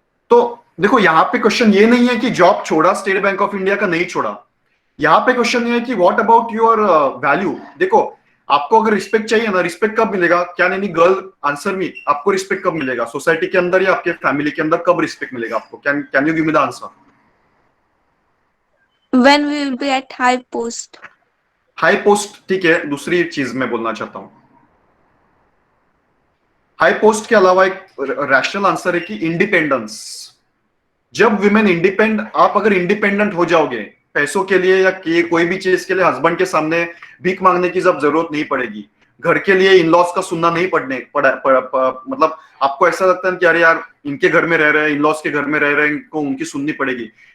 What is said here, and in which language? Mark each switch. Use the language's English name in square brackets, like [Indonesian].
[Hindi] तो देखो यहाँ पे क्वेश्चन ये नहीं है कि जॉब छोड़ा स्टेट बैंक ऑफ इंडिया का, नहीं छोड़ा। यहाँ पे क्वेश्चन ये है कि [English] What about your value. [Hindi] देखो आपको अगर रिस्पेक्ट चाहिए ना, रिस्पेक्ट कब मिलेगा? क्या नहीं गर्ल, आंसर मी, आपको रिस्पेक्ट कब मिलेगा? सोसाइटी के अंदर या आपके फैमिली के अंदर कब रिस्पेक्ट मिलेगा आपको? [English] Can you give me the answer? When we will be at high post. [Hindi] High post, ठीक है। दूसरी चीज मैं बोलना चाहता हूं, हाई पोस्ट के अलावा एक रैशनल आंसर है कि इंडिपेंडेंस। जब विमेन इंडिपेंड, आप अगर इंडिपेंडेंट हो जाओगे पैसों के लिए या कोई भी चीज के लिए, हस्बैंड के सामने भीख मांगने की जब जरूरत नहीं पड़ेगी, घर के लिए इन लॉज का सुनना नहीं मतलब आपको ऐसा लगता है कि अरे यार इनके घर में रह रहे हैं, इन लॉज के घर में रह रहे हैं, इनको उनकी सुननी पड़ेगी।